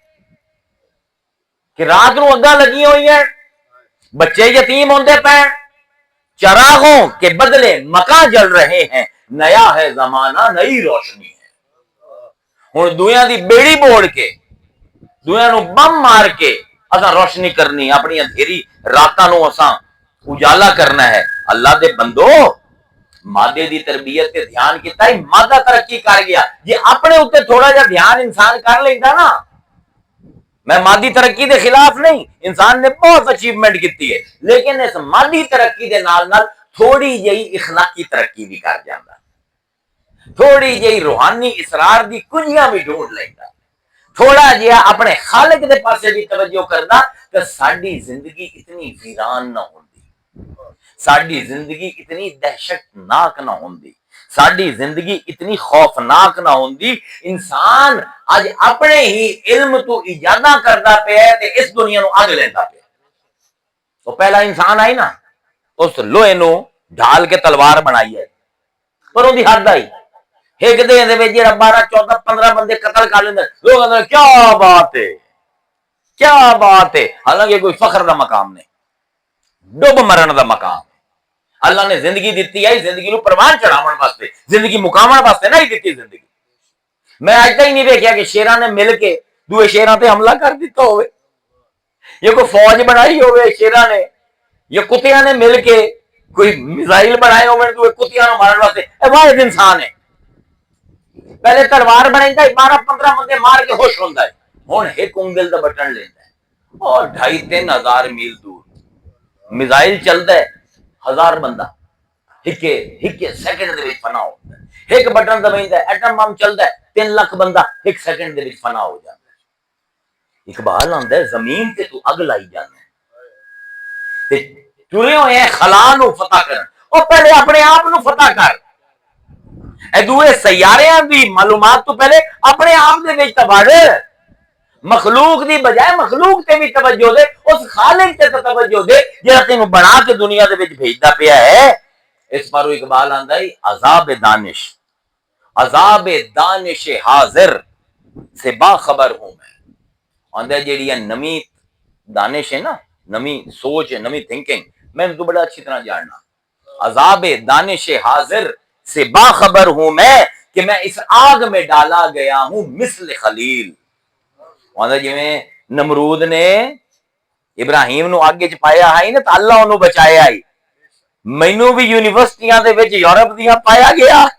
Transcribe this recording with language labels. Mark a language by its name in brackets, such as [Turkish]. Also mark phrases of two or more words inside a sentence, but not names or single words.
[Punjabi] کہ رات نو اگاں لگی ہوئی ہیں بچے یتیم ہوندے پے [Urdu] چراغوں کے بدلے مکان جل رہے ہیں نیا ہے زمانہ نئی روشنی ہے [Punjabi] ہن دنیا دی بیڑی بوڑ کے دنیا نو بم مار کے اساں روشنی کرنی اپنی اندھیری راتاں نو اساں اجالا کرنا ہے اللہ دے بندو مادے دی تربیت تے دھیان کیتا ہے مادہ ترقی کر گیا یہ اپنے اوتے تھوڑا جا دھیان انسان کر لیندا نا میں مادی ترقی دے خلاف نہیں انسان نے بہت اچیومنٹ کیتی ہے لیکن اس مادی ترقی دے نال نال تھوڑی جئی اخلاقی ترقی بھی کر جاندا تھوڑی جئی روحانی اسرار دی کنجیاں بھی ڈھونڈ لیندا تھوڑا جہا اپنے خالق دے پاسے بھی توجہ کرنا کہ ساڈی زندگی اتنی ویران نہ ہوندی ساڈی زندگی اتنی دہشتناک نہ ہوندی ساڈی زندگی اتنی خوفناک نہ ہوندی انسان اج اپنے ہی علم تو ایجاداں کردا پیا ہے تے اس دنیا نو اگ لیندا پیا تو پہلا انسان آئی نا اس لوہے نو ڈھال کے تلوار بنائی ہے پر اون دی حد آئی ایک دن دے وچ جڑا 12 14 15 بندے قتل کر لیندے لوگ کہندے کیا بات ہے کیا بات ہے حالانکہ کوئی فخر دا مقام نہیں ڈب مرن دا مقام اللہ نے زندگی دیتی ہے زندگی نو پروان چڑھاون واسطے زندگی مقامن واسطے نہیں دیتی زندگی میں اج تک نہیں دیکھیا کہ شیراں نے مل کے دوے شیراں تے حملہ کر دیتا ہوئے یہ کوئی فوج بنائی ہوئے شیراں نے یا کتیاں نے مل کے کوئی میزائل بنائے ہوئے دوے کتیاں نو مارن واسطے اے واحد انسان ہے پہلے تلوار بنائندا 12 15 بندے مار کے خوش ہوندا ہے ہن ایک انگل دا بٹن لیندا ہے اور 2.5 ہزار میل دور میزائل چلدا ہے 1000 بندہ ایک سیکنڈ دے وچ فنا ہوندا ہے ایک بٹن دبائندا ہے ایٹم بم چلدا ہے 3 لاکھ بندہ ایک سیکنڈ دے وچ فنا ہو جاندا ہے اقبال آندا ہے زمین تے تو اگ لائی جاندا ہے تے ٹرے ہوئے ہیں خلا نو فتح کرن او پہلے اپنے آپ نو فتح کر اے دوے سیاریاں دی معلومات تو پہلے اپنے آپ دے وچ تباڑ مخلوق دی بجائے مخلوق تے بھی توجہ دے اس خالق تے توجہ دے جڑا تینوں بنا کے دنیا دے وچ بھیجدا پیا ہے اس پر اقبال آندا ہے [Urdu] عذاب دانش حاضر سے باخبر ہوں میں [Punjabi] آندا جیڑی نمی دانش ہے نا نمی سوچ ہے نمی تھنکنگ میں تو بڑا اچھی طرح جاننا [Urdu] عذاب دانش حاضر سے باخبر ہوں میں کہ میں اس آگ میں ڈالا گیا ہوں مثل خلیل [Punjabi] آندا جویں نمرود نے ابراہیم نو آگے چ پایا ہے نا تے اللہ اونوں بچایا ہے مینوں بھی یونیورسٹیاں دے وچ یورپ دیاں پایا گیا